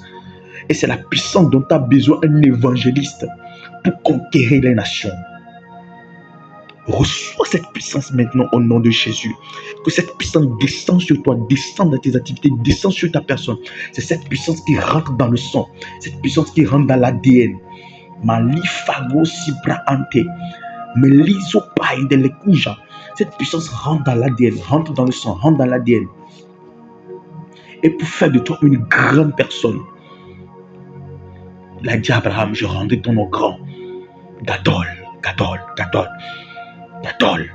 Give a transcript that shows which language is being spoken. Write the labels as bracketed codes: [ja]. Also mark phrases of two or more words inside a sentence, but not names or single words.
[fr] Et c'est la puissance dont a besoin un évangéliste pour conquérir les nations. Reçois cette puissance maintenant au nom de Jésus. Que cette puissance descende sur toi, descende dans tes activités, descende sur ta personne. C'est cette puissance qui rentre dans le sang, cette puissance qui rentre dans l'ADN. Malifago sibra ante, meliso paille de l'ekuja. Cette puissance rentre dans l'ADN, rentre dans le sang, rentre dans l'ADN. Et pour faire de toi une grande personne, il a dit à Abraham, je rendrai ton nom grand. [he] Gadol, Gadol, Gadol, Gadol.